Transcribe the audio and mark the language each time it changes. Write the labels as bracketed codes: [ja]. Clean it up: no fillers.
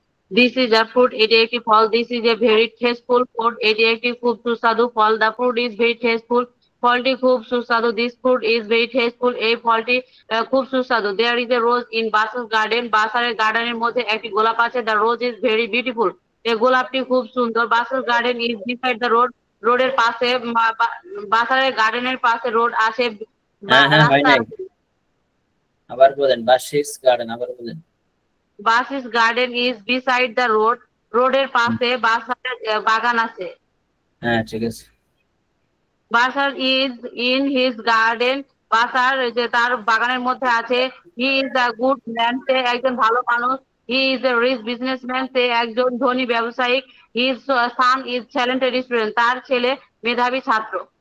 [en] This is a fruit, [bn] এটি একটি ফল। [en] This is a very tasteful fruit, [bn] এটি একটি খুব সুস্বাদু ফল। [en] The fruit is very tasteful, [bn] ফলটি খুব সুস্বাদু। [en] This fruit is very tasteful, [bn] এই ফলটি খুব সুস্বাদু। [en] There is a rose in Basar's garden, [bn] বাসারের গার্ডেনের মধ্যে একটি গোলাপ আছে। [en] The rose is very beautiful, [bn] এই গোলাপটি খুব সুন্দর। [en] Basar's garden is beside the road, [bn] রোডের পাশে, বাসারের গার্ডেনের পাশে রোড আছে, হ্যাঁ হ্যাঁ হয় রাস্তা নাই, আছে। আবার বলেন। বাশিস গার্ডেন, আবার বলেন। [en] Basar's garden is beside the road, [bn] রোডের পাশে বাসারের বাগান আছে। হ্যাঁ ঠিক আছে। [en] Bashar is in his garden, [bn] বাসার যে তার বাগানের মধ্যে আছে। [en] he is a good man, [bn] সে একজন ভালো মানুষ। [en] he is a rich businessman, [bn] সে একজন ধনী ব্যবসায়িক। [en] his son is talented student, [bn] তার ছেলে মেধাবী ছাত্র।